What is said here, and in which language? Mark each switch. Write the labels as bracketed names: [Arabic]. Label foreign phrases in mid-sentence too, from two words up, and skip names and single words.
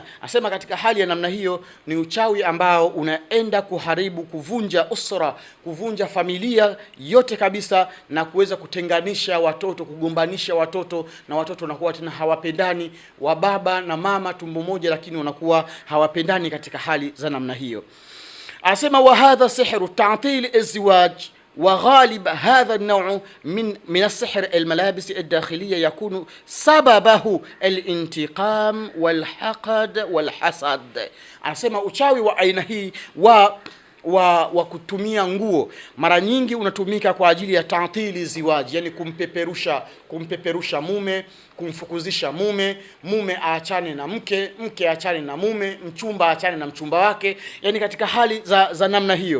[Swahili] Asema katika hali ya namna hiyo ni uchawi ambao unaenda kuharibu, kuvunja usra, kuvunja familia yote kabisa, na kuweza kutenganisha watoto, kugombanisha watoto, na watoto wanakuwa tena hawapendani, wa baba na mama tumbo moja, lakini wanakuwa hawapendani katika hali za namna hiyo. [Arabic] Asema وهذا سحر تعطيل الزواج. وغالب هذا النوع من السحر الملابس الداخلية يكون سببه الانتقام والحقد والحسد. [Swahili] Anasema uchawi wa aina hii wa kutumia nguo mara nyingi unatumika kwa ajili ya [Arabic] تعطيل الزواج, [Swahili] yani kumpeperusha mume, kumfukuzisha mume aachane na mke aachane na mume, mchumba aachane na mchumba wake, yani katika hali za namna hiyo.